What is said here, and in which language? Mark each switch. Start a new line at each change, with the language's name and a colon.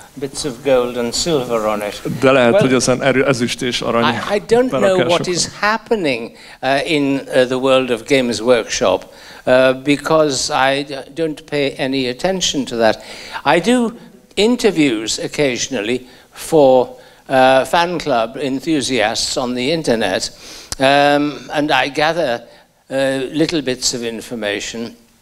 English: Bits of gold and silver on it.
Hungarian: De lehet, hogy ezen ezüst és arany.
English: I don't know what is happening in the world of Games Workshop because I don't pay any attention to that. I do interviews occasionally for fan club enthusiasts on the internet, and I gather little bits of information.